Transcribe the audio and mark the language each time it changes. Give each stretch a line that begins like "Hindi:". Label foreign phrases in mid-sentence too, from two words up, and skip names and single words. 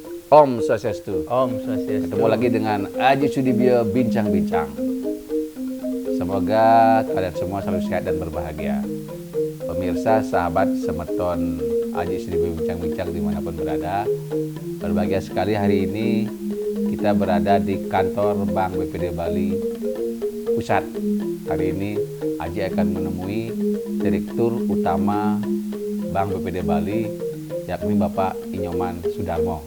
Balinese: Om Swastiastu. Om Swastiastu.
Indonesian: Ketemu lagi dengan Aji Sudibyo Bincang-Bincang. Semoga kalian semua selalu sehat dan berbahagia. Pemirsa, sahabat, semeton Aji Sudibyo Bincang-Bincang dimanapun berada, berbahagia sekali hari ini kita berada di kantor Bank BPD Bali Pusat. Hari ini Aji akan menemui Direktur Utama Bank BPD Bali, yakni Bapak Inyoman Sudarmo.